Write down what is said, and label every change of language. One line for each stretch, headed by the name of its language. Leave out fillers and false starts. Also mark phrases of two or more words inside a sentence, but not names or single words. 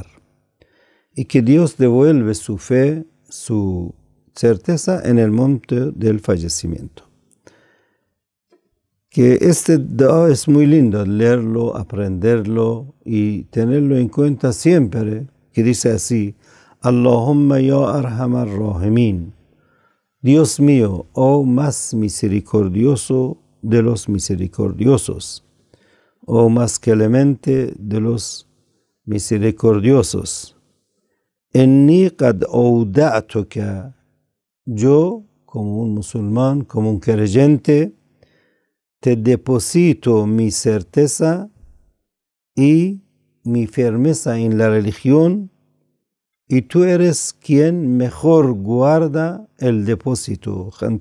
Spanish: Y que Dios devuelve su fe, su certeza en el momento del fallecimiento. Que este dua es muy lindo, leerlo, aprenderlo y tenerlo en cuenta siempre, que dice así:
Arabic: اللهم يا أرحم الراحمين,
Spanish: Dios mío, oh más misericordioso de los misericordiosos, oh más clemente de los misericordiosos.
Arabic: إني قد أودعتك,
Spanish: yo como un musulmán, como un creyente, te deposito mi certeza y mi firmeza en la religión, y tú eres quien mejor guarda el depósito.